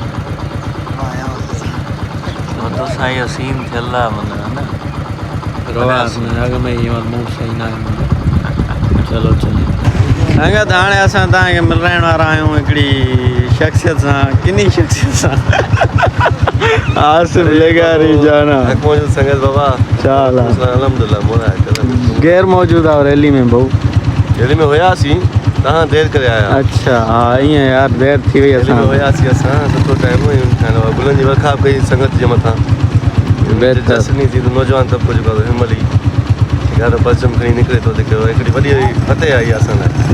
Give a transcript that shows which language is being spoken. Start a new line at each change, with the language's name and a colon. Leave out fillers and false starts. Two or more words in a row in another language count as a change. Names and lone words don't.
Sindhi: तो साईं सीन थियल आहे माना न रवास में अॻ में ई मूड सही न आहे चलो चलो संगत हाणे असां तव्हांखे मिलाइण वारा आहियूं हिकिड़ी शख़्सियत सां किनी शख़्सियत सां आसिफ लेगारी जाना संगत बाबा चाल अल्हम्दुलिल्लाह गैर मौजूद आहे रैली में भाऊ रैली में हुयासीं तव्हां देरि करे आया अच्छा हा ईअं यार देरि थी वई रैली में असां हुयासीं असां सुठो टाइम गुलनि जी वर्खाप कई संगत जे मथां बहितर जसनी थी नौजवान तबिको जेको आहे हिनमहिल ई यार परचम खणी निकिरे थो त कहिड़ो हिकिड़ी वॾी फतेह आई असां लाइ